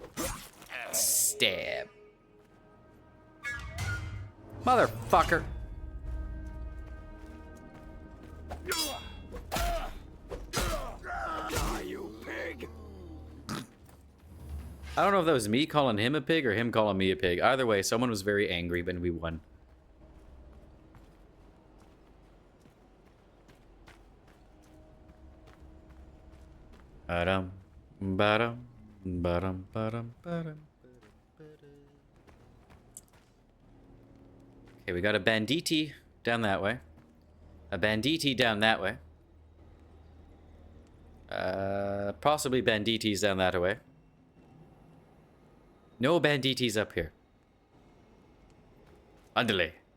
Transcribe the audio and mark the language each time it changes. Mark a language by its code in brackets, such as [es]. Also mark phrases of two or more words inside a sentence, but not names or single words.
[en] Stab. Motherfucker. You pig! I don't know if that was me calling him a pig or him calling me a pig. Either way, someone was very angry when we won. Ba-dum, ba-dum, ba-dum, ba-dum, ba-dum. Okay, we got a banditti down that way. A banditti down that way. Possibly bandittis down that way. No bandittis up here. Underlay.